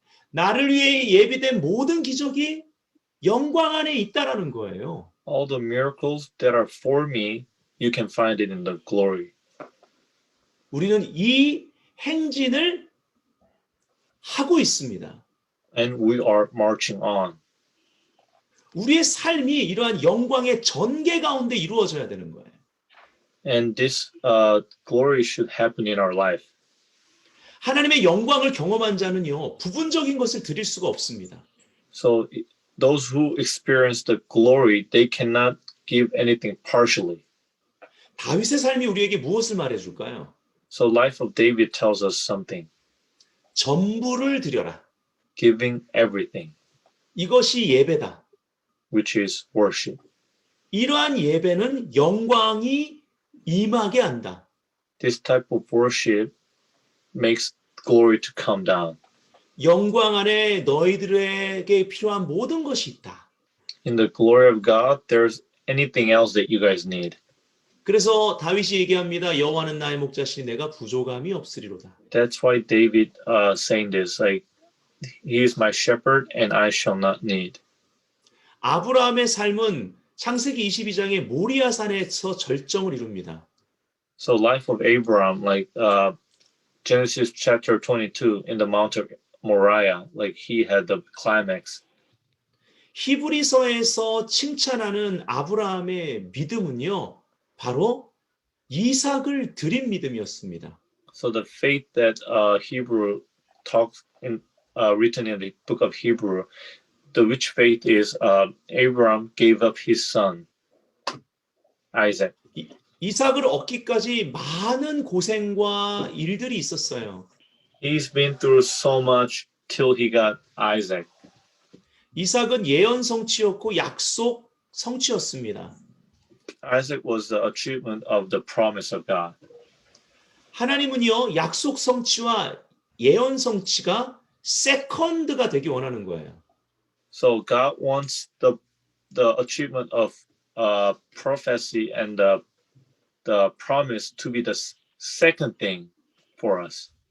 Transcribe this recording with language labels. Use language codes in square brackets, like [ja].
[ko] 나를 위해 예비된 모든 기적이 영광 안에 있다라는 거예요. [en] All the miracles that are for me, you can find it in the glory. [ko] 우리는 이 행진을 하고 있습니다. [en] And we are marching on. [ko] 우리의 삶이 이러한 영광의 전개 가운데 이루어져야 되는 거예요. [en] And this glory should happen in our life. [ko] 하나님의 영광을 경험한 자는요, 부분적인 것을 드릴 수가 없습니다. [en] So those who experience the glory, they cannot give anything partially. [ko] 다윗의 삶이 우리에게 무엇을 말해줄까요? [en] So life of David tells us something. [ko] 전부를 드려라. [en] Giving everything, [ko] 이것이 예배다. [en] which is worship. [ko] 이러한 예배는 영광이 임하게 한다. [en] This type of worship makes glory to come down. [ko] 영광 안에 너희들에게 필요한 모든 것이 있다. [en] In the glory of God, there's anything else that you guys need. [ko] 그래서 다윗이 얘기합니다. 여호와는 나의 목자시니 내가 부족함이 없으리로다. [en] That's why David saying this, like, he is my shepherd and I shall not need. [ko] 아브라함의 삶은 창세기 22장의 모리아산에서 절정을 이룹니다. [en] So life of Abraham, like Genesis chapter 22 in the Mount of Moriah, like he had the climax. [ko] 히브리서에서 칭찬하는 아브라함의 믿음은요. 바로 이삭을 드린 믿음이었습니다. [en] So the faith that Hebrew talks in written in the book of Hebrew, the which faith is Abraham gave up his son Isaac. [ko] 이삭을 얻기까지 많은 고생과 일들이 있었어요. [en] He's been through so much till he got Isaac. [ko] 이삭은 예언 성취였고 약속 성취였습니다. [en] Isaac was the achievement of the promise of God. [ko] 하나님은요, 약속 성취와 예언 성취가 세컨드가 되기 원하는 거예요. [en] So God wants the achievement of prophecy and the promise to be the second thing for us.